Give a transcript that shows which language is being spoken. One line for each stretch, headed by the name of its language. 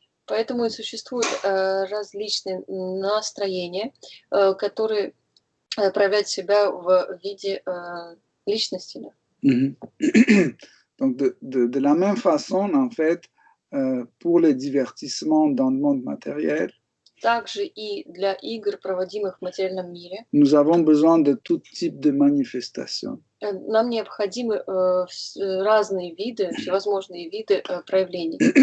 Russian: Поэтому и существуют различные настроения, которые проявляют себя в виде личности.
French: Donc, de la même façon, en fait, pour les divertissements dans le monde matériel,
Russian: также и для игр, проводимых в материальном мире,
French: nous avons besoin de tout type de manifestation.
Russian: Нам необходимы разные виды, всевозможные виды проявлений.